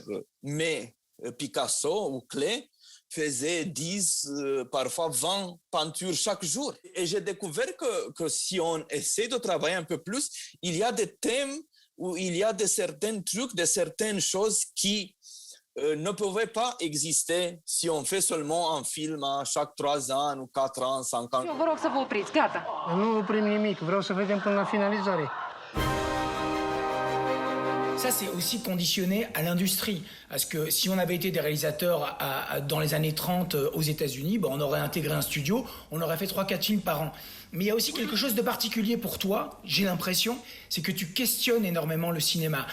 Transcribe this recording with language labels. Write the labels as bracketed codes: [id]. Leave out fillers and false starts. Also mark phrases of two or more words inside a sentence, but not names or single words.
[fr] Mais Picasso ou Klee faisait 10, parfois 20 peintures chaque jour. Et j'ai découvert que si on essaie de travailler un peu plus, il y a des thèmes où il y a certains trucs, certaines choses qui ne pouvaient pas exister si on fait seulement un film à chaque 3 ans ou 4 ans, 5 ans. [ro] Eu vă rog să vă opriți, gata. Nu oprim nimic, vreau să vedem până la finalizare. [fr] Ça, c'est aussi conditionné à l'industrie. Parce que si on avait été des réalisateurs dans les années 30 aux États-Unis, on aurait intégré un studio, on aurait fait 3-4 films par an. Mais il y a aussi quelque chose de particulier pour toi, j'ai l'impression, c'est que tu questionnes énormément le cinéma.